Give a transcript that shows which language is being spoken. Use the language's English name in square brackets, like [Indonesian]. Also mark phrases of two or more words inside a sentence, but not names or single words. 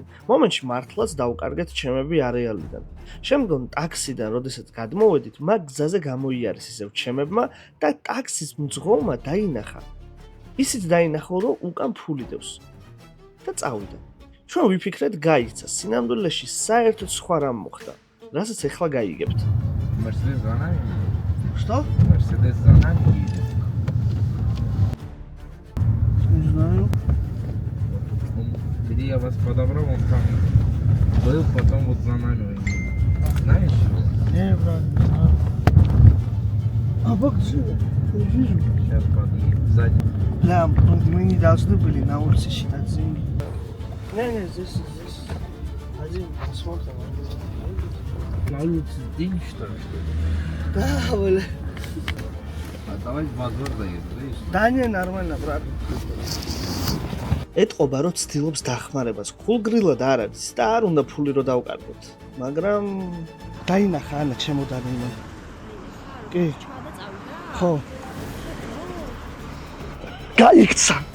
[Georgian] მომენტში მართლაც დავკარგეთ ჩემები არეალიდან. შემდგომ ტაქსიდან, როდესაც გადმოვედით, მაგ გზაზე გამოიარეს ისევ ჩემებმა და ტაქსის მძღოლმა დაინახა. ისიც დაინახო, რომ უკან ფული დევს და წავიდა. ჩვენ ვიფიქრეთ გაიქცა, სინამდვილეში საერთოდ სხვა რამ მოხდა, რასაც ეხლა გაიგებთ. [Russian] Mercedes за нами. Что? Mercedes за нами едет. Не знаю. Где я вас подобрал, он там был, потом вот за нами. Знаешь его? Не, брат, не знаю. А вот где? Не вижу. Сейчас подъедем сзади. Бля, мы не должны были на улице считать деньги. Не, здесь. Один, посмотрим. На улице день, что ли? Да, бля. А давай в базар заедем, видишь? Да не, нормально, брат. [Georgian] ეთყობა რომ ცდილობს დახმარებას. ქულგრილად არ არის და არ უნდა ფული რო დავკარგოთ. მაგრამ დაინახა ანა ჩემოდანი იმან. კი. ხო. გაიქცა.